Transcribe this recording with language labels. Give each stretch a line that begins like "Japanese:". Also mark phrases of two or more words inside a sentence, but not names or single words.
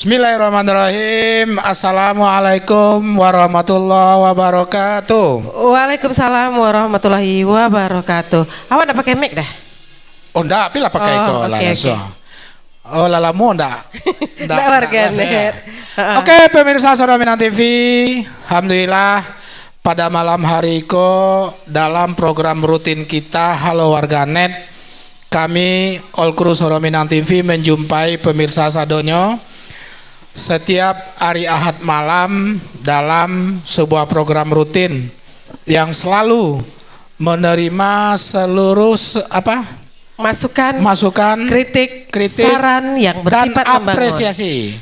Arabic: بسم الله الرحمن الرحيم. السلام عليكم ورحمة الله وبركاته. وعليكم السلام ورحمة الله وبركاته.
Minangkabau: Awak ndak pakai mic dah? Oh ndak, pilih pakai langsung. Oh lalamu ndak? Ndak warganet.
Indonesian: Oke, pemirsa Saudara Minang TV, alhamdulillah pada malam hari dalam program rutin kita Halo Warganet, kami All Crew Saudara Minang TV menjumpai pemirsa sadonyo setiap hari Ahad malam dalam sebuah program rutin yang selalu menerima seluruh masukan, kritik, saran yang bersifat dan apresiasi.